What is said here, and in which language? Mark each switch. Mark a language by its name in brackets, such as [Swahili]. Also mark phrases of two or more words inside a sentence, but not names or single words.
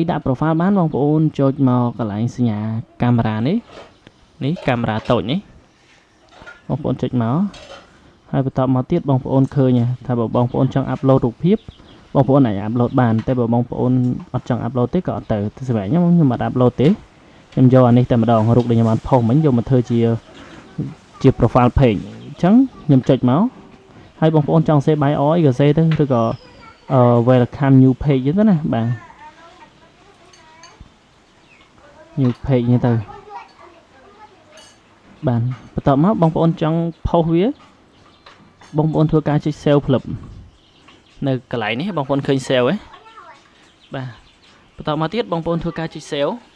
[Khmer] ដាក់ profile បានបងប្អូនចុចមកកន្លែងសញ្ញាកាមេរ៉ានេះកាមេរ៉ាតូចនេះបងប្អូនចុចមកហើយបន្តមកទៀតបងប្អូនឃើញថាបើបងប្អូនចង់អាប់ឡូតរូបភាពបងប្អូនអាចអាប់ឡូតបានតែបើបងប្អូនអត់ចង់អាប់ឡូតទេក៏អត់ទៅសម្រាប់ខ្ញុំអត់អាប់ឡូតទេខ្ញុំយកអានេះតែម្ដងរូបដែលខ្ញុំបានផុសមិញយកមកធ្វើជា profile page អញ្ចឹងខ្ញុំចុចមកហើយបងប្អូនចង់ [English] say bye all [Khmer] អីក៏ say ទៅឬក៏ [English] welcome new page [Khmer] ចឹងទៅណាបាទ [English] new page [Khmer] នេះទៅបានបន្តមកបងប្អូនចង់ផុសវាបងប្អូនធ្វើការចុច save ផ្លឹបនៅកន្លែងនេះបងប្អូនឃើញ save ហ៎បាទបន្តមកទៀតបងប្អូនធ្វើការចុច save